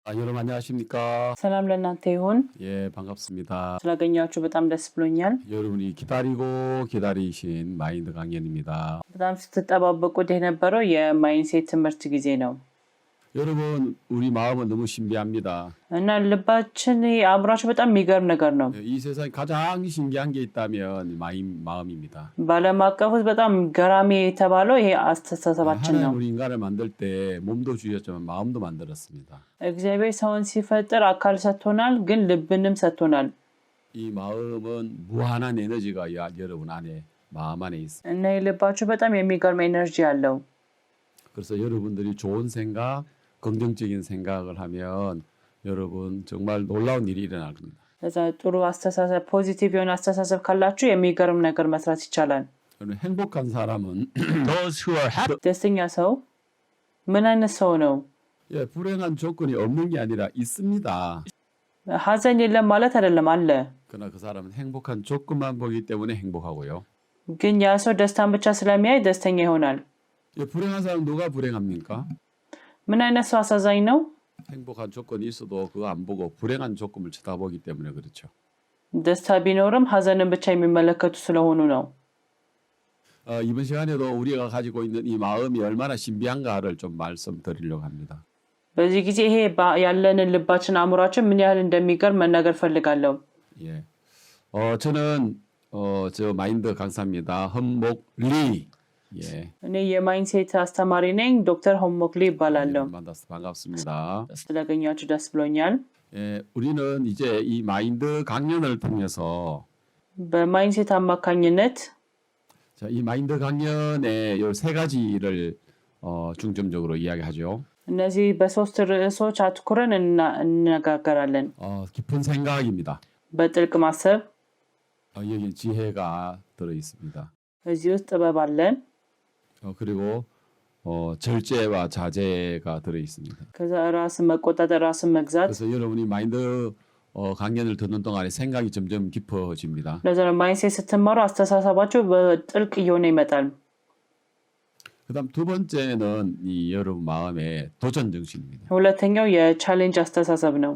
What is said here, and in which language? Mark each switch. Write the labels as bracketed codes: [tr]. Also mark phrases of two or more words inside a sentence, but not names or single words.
[ko] 여러분 안녕하십니까? [am] ሰላም ለእናንተ ይሁን። [ko] 예, 반갑습니다. [am] ስላገኛችሁ በጣም ደስ ብሎኛል። [ko] 여러분이 기다리고 기다리신 마인드 강연입니다. [am] በጣም ስትጠባበቁት የነበረው የማይንሴት ትምህርት ጊዜ ነው [ko] 여러분, 우리 마음은 너무 신비합니다. [am] እና ልባችን አእምሯችን በጣም የሚገርም ነገር ነው። [ko] 이 세상에 가장 신기한 게 있다면 마음입니다. [am] በዓለም አቀፍ ውስጥ በጣም ገራሚ የተባለው ይሄ አስተሳሰባችን [ko] 하나님 [am] ነው። [ko] 우리 인간을 만들 때 몸도 주셨지만 마음도 만들었습니다. [am] እግዚአብሔር ሰውን ሲፈጥር አካል ሰጥቶናል፣ ግን ልብንም ሰጥቶናል። [ko] 이 마음은 무한한 에너지가 여러분 안에 마음 안에 있습니다. [am] እና የልባችሁ በጣም የሚገርም ኤነርጂ አለው። [ko] 그래서 여러분들이 좋은 생각, 긍정적인 생각을 하면 여러분 정말 놀라운 일이 일어날 겁니다. [am] ለዛ ጥሩ አስተሳሰብ ፖዚቲቭ የሆነ አስተሳሰብ ካላችሁ የሚገርም ነገር መስራት ይቻላል። [ko] 여러분, 행복한 사람은 [en] those who are happy. [am] ደስተኛ ሰው ምን አይነት ሰው ነው? [ko] 예, 불행한 조건이 없는 게 아니라 있습니다. [am] ሀዘን የለም ማለት አይደለም፣ አለ። [ko] 그러나 그 사람은 행복한 조건만 보기 때문에 행복하고요. [am] ግን ያ ሰው ደስታን ብቻ ስለሚያይ ደስተኛ ይሆናል። [ko] 예, 불행한 사람 누가 불행합니까? [am] ምን አይነት ሰው አሳዛኝ ነው? [ko] 행복한 조건이 있어도 그거 안 보고 불행한 조건을 쳐다보기 때문에 그렇죠. [am] ደስታ ቢኖርም ሀዘንን ብቻ የሚመለከቱ ስለሆኑ ነው። [ko] 이번 시간에도 우리가 가지고 있는 이 마음이 얼마나 신비한가를 좀 말씀드리려고 합니다. [am] በዚህ ጊዜ ይሄ ያለንን ልባችን አእምሯችን ምን ያህል እንደሚገርም መናገር ፈልጋለሁ። [ko] 예, 저는 저 마인드 강사입니다. 험목리. 예. [am] እኔ የማይንሴት አስተማሪ ነኝ። ዶክተር ሆሞክሊ ይባላለሁ። [ko] 만나서 반갑습니다. [am] ስለገኛችሁ ደስ ብሎኛል። [ko] 예, 우리는 이제 이 마인드 강연을 통해서 [am] በማይንሴት አማካኝነት [ko] 자, 이 마인드 강연의 요 세 가지를 중점적으로 이야기하죠. [am] እነዚህ በሶስት ርዕሶች አትኩረን እንነጋገራለን። [ko] 깊은 생각입니다. [am] በጥልቅ ማሰብ፣ [ko] 여기 지혜가 들어 있습니다. [am] እዚህ ውስጥ ጥበብ አለን። [ko] 그리고 절제와 자제가 들어 있습니다. [am] ከዛ ራስን መቆጣጠር፣ ራስን መግዛት። [ko] 그래서 여러분이 마인드 강연을 듣는 동안에 생각이 점점 깊어집니다. [am] ለዛ ነው ማይንሴት ስትማሩ አስተሳሰባችሁ በጥልቅ እየሆነ ይመጣል። [ko] 그다음 두 번째는 이 여러분 마음의 도전 정신입니다. [am] ሁለተኛው የቻሌንጅ አስተሳሰብ ነው።